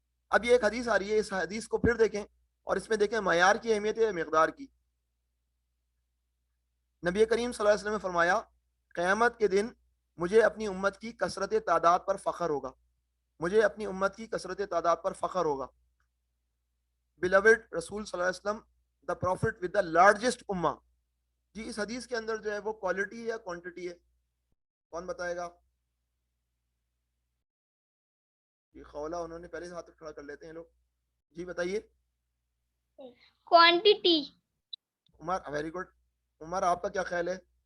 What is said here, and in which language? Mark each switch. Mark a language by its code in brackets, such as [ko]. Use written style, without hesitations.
[ur] اب یہ ایک حدیث آ رہی ہے، اس حدیث کو پھر دیکھیں اور اس میں دیکھیں معیار کی اہمیت ہے مقدار کی. نبی کریم صلی اللہ علیہ وسلم نے فرمایا قیامت کے دن مجھے اپنی امت کی کثرت تعداد پر فخر ہوگا، مجھے اپنی امت کی کثرت تعداد پر فخر ہوگا. [en] beloved [ar] رسول صلی اللہ علیہ وسلم [en] the prophet with the largest ummah. [ur] جی اس حدیث کے اندر جو ہے وہ کوالٹی یا کوانٹٹی ہے؟ کون بتائے گا؟ جی خولا انہوں نے پہلے سے ہاتھ کھڑا کر لیتے ہیں لوگ. جی بتائیے. [en] quantity. [ur] عمر ویری گڈ. عمر آپ کا کیا خیال ہے؟